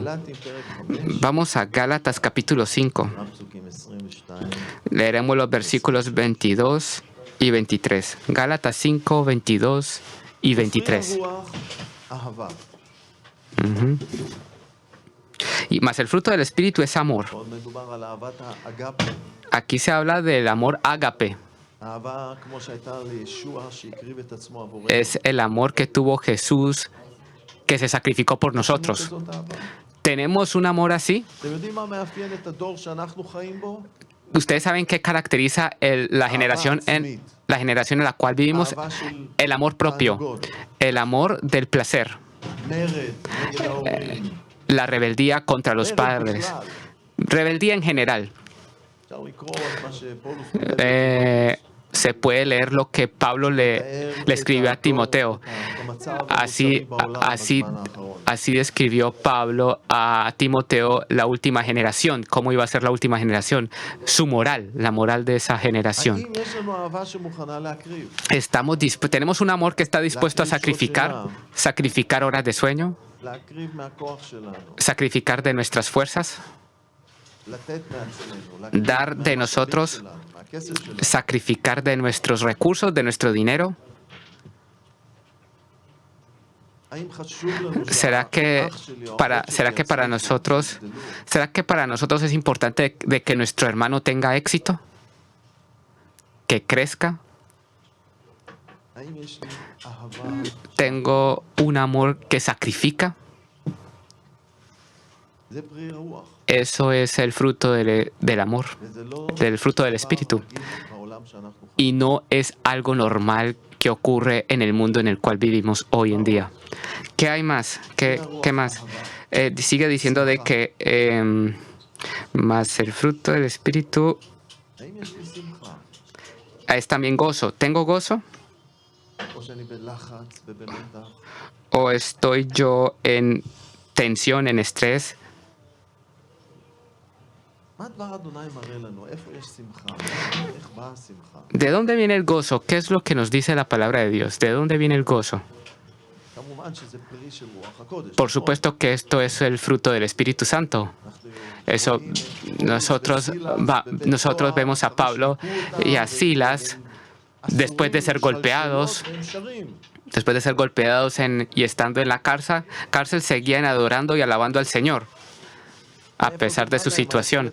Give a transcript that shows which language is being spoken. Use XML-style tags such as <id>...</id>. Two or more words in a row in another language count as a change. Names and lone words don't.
<es>Vamos a Gálatas capítulo 5. Leeremos los versículos 22 y 23. Gálatas 5, 22 y 23. Y más el fruto del Espíritu es amor.</es> <he>עוד מדובר על אהבת האגפה.</he> <es>Aquí se habla del amor ágape.</es> <he>אהבה כמו שהייתה לישוע שהקריב את עצמו עבורנו.</he> <es>Es el amor que tuvo Jesús, que se sacrificó por nosotros.</es> <he>כזאת אהבה.</he> <es>¿Tenemos un amor así?</es> <he>אתם יודעים מה מאפיין את הדור שאנחנו חיים בו?</he> <es>¿Ustedes saben qué caracteriza la generación en la cual vivimos?</es> <he>אהבה של</he> <es>El amor propio,</es> <he>תענוגות,</he> <es>el amor del placer,</es> <he>מרד נגד ההורים.</he> <es>la rebeldía contra los</es> <he>מרד</he> <es>padres,</es> <he>בכלל.</he> <es>rebeldía en general.</es> <he>אפשר לקרוא את מה שפולוס כותב.</he> <es>Se puede leer lo que Pablo le escribió a Timoteo. Así describió Pablo a Timoteo la última generación, cómo iba a ser la última generación, su moral, la moral de esa generación.</es> <he>האם יש לנו אהבה שמוכנה להקריב?</he> <es>Tenemos un amor que está dispuesto a sacrificar horas de sueño,</es> <he>להקריב מהכוח שלנו.</he> <es>sacrificar de nuestras fuerzas,</es> <he>לתת מעצמנו. להקריב</he> <es>dar de</es> <he>מהמשאבים</he> <es>nosotros,</es> <he>שלנו, מהכסף שלנו.</he> <es>sacrificar de nuestros recursos, de nuestro dinero.</es> <he>האם חשוב לנו</he> <es>¿Será que</es> <he>שהאח שלי או האחות</he> <es>¿será</es> <he>שלי</he> <es>que para</es> <he>יצליחו,</he> <es>nosotros,</es> <he>יגדלו?</he> <es>será que para nosotros es importante de que nuestro hermano tenga éxito? Que crezca.</es> <he>האם יש לי אהבה?</he> <es>Tengo un amor que sacrifica.</es> <he>זה פרי רוח.</he> <es>Eso es el fruto del amor,</es> <he>וזה לא</he> <es>del fruto del Espíritu.</es> <he>רגיל בעולם שאנחנו חיים.</he> <es>Y no es algo normal que ocurre en el mundo en el cual vivimos hoy en día. ¿Qué hay más? ¿Qué más? Sigue diciendo de que más el fruto del Espíritu</es> <he>האם יש לי שמחה?</he> <es>es también gozo. ¿Tengo gozo?</es> <he>או שאני בלחץ ובמתח?</he> <es>¿O estoy yo en tensión, en estrés?</es> <he>מה דבר אדוני מראה לנו? איפה יש שמחה? איך באה השמחה?</he> <es>¿De dónde viene el gozo? ¿Qué es lo que nos dice la palabra de Dios? ¿De dónde viene el gozo?</es> <he>כמובן שזה פרי של רוח הקודש.</he> <es>Por supuesto que esto es el fruto del Espíritu Santo. Eso, nosotros vemos a Pablo y a Silas después de ser golpeados, y estando en la cárcel seguían adorando y alabando al Señor a pesar de su situación.</es>